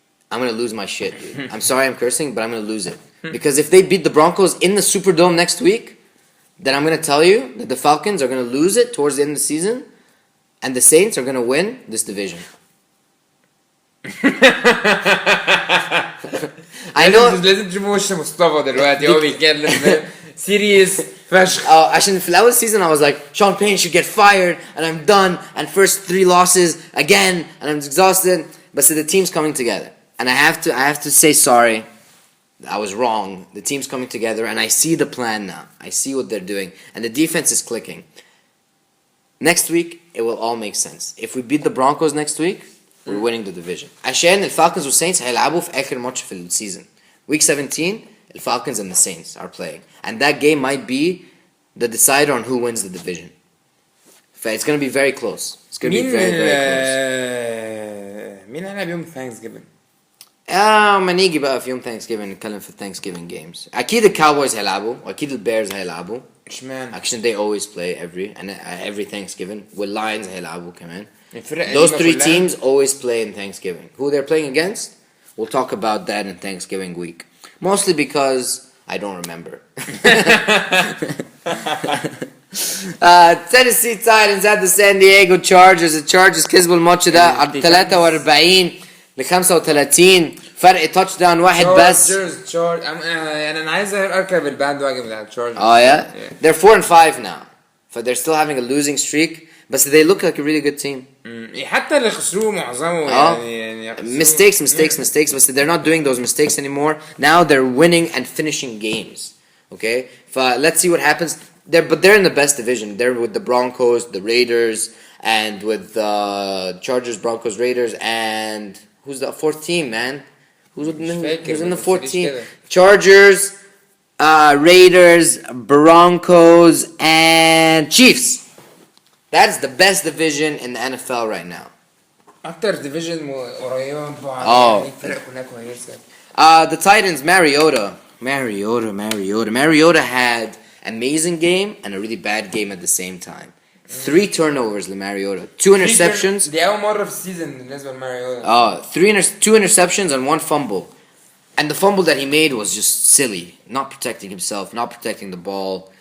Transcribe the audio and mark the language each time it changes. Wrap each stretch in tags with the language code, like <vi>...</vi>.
<en>I'm going to lose my shit, dude. I'm sorry I'm cursing, but I'm going to lose it. Because if they beat the Broncos in the Superdome next week, then I'm going to tell you that the Falcons are going to lose it towards the end of the season, and the Saints are going to win this division. I know.</en> <ar>لازم تشوف وش مصطفى دلوقتي هو بيتكلم serious فشخ. عشان في الأول</ar> <en>season I was like, Sean Payne should get fired, and I'm done, and first 3 losses again, and I'm exhausted. But so the team's coming together, and I have to say sorry. I was wrong. The team's coming together, and I see the plan now. I see what they're doing, and the defense is clicking. Next week, it will all make sense. If we beat the Broncos next week, we're winning the division.</en> <ar>عشان الفالكونز والساينتس هيلعبوا في آخر ماتش في السيزون.</ar> <en>Week 17, the Falcons and the Saints are playing, and that game might be the decider on who wins the division. It's going to be very close. It's going to be very, very close.</en> <ar>مين هيلعب يوم Thanksgiving؟ ما نيجي بقى في يوم Thanksgiving نتكلم في Thanksgiving games. أكيد الكاوبويز هيلعبوا وأكيد البيرز هيلعبوا. اشمعنى؟</ar> <en>Actually they always play every Thanksgiving.</en> <ar>واللاينز هيلعبوا كمان.</ar> <en>Those 3 teams always play in Thanksgiving. Who they're playing against? We'll talk about that in Thanksgiving week. Mostly because I don't remember. Tennessee Titans at the San Diego Chargers.</en> <ar>The Chargers كسبوا الماتش ده على 43 ل 35 فرق تاتش داون واحد بس. يعني انا عايز اركب الباند واجي بتاع التشارجرز.</ar> <en>Oh yeah? They're 4-5 now. But they're still having a losing streak. But they look like a really good team.</en> <ar>حتى اللي خسروه معظمه يعني</ar> <en>mistakes. But they're not doing those mistakes anymore. Now they're winning and finishing games. Okay? Let's see what happens. But they're in the best division. They're with the Broncos, the Raiders, and with the Chargers, Broncos, Raiders, and who's the 4th team, man? Who's in the 4th team? Chargers, Raiders, Broncos, and Chiefs. That's the best division in the NFL right now.</en> <ar>أكتر division قريبة من بعض. الفرق كلها كويسة.</ar> <en>The Titans, Mariota had amazing game and a really bad game at the same time. 3 turnovers لماريوتا, 2 interceptions.</en> <ar>دي أول مرة في السيزون بالنسبة لماريوتا.</ar> <en>2 interceptions and 1 fumble. And the fumble that he made was just silly. Not protecting himself, not protecting the ball.</en>